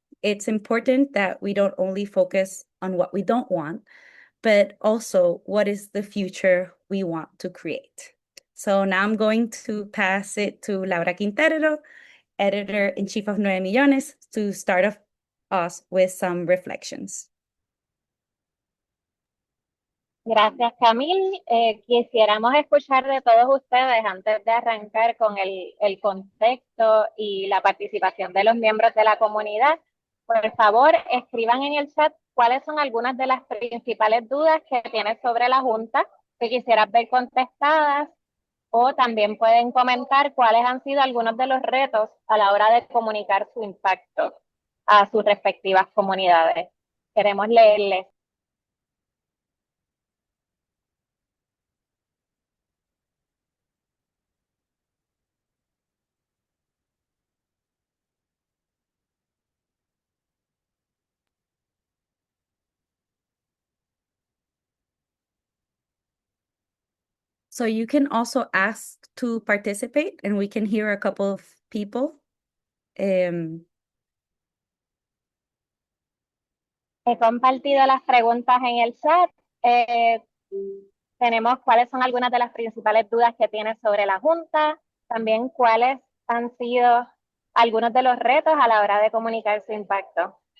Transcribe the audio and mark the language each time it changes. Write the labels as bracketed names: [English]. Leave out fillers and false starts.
[English] It's important that we don't only focus on what we don't want, but also what is the future we want to create. So now I'm going to pass it to Laura Quintero, Editor-in-Chief of Nueve Millones, to start us with some reflections. [Spanish] Gracias, Camille. Quisiéramos escuchar de todos ustedes antes de arrancar con el contexto y la participación de los miembros de la comunidad. Por favor, escriban en el chat cuáles son algunas de las principales dudas que tienes sobre la Junta que quisieras ver contestadas, o también pueden comentar cuáles han sido algunos de los retos a la hora de comunicar su impacto a sus respectivas comunidades. Queremos leerles. [English] So you can also ask to participate, and we can hear a couple of people. [Spanish] He compartido las preguntas en el chat. Tenemos cuáles son algunas de las principales dudas que tienes sobre la Junta, también cuáles han sido algunos de los retos a la hora de comunicar su impacto.